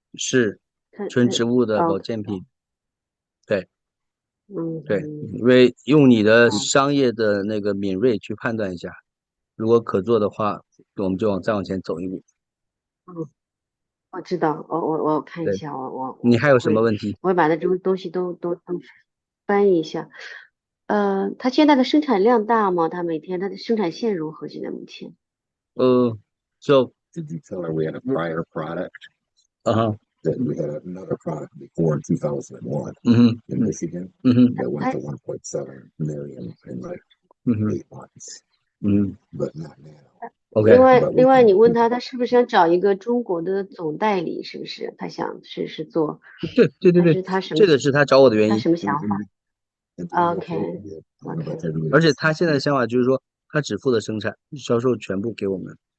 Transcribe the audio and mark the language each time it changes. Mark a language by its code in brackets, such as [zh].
[zh] 是纯植物的保健品，对，对，因为用你的商业的那个敏锐去判断一下，如果可做的话，我们就再往前走一步。我知道，我看一下，你还有什么问题？我会把它这种东西都翻译一下。它现在的生产量大吗？它每天它的生产线如何？现在目前 [en] ？So did you tell her we had a prior product? That we had another product before in 2001 in Michigan that went to 1.7 million in like 8 months. But not now. OK。 [zh] 另外，你问他是不是想找一个中国的总代理？是不是他想试试做？对，这个是他找我的原因。他什么想法？OK。而且他现在的想法就是说，他只负责生产，销售全部给我们。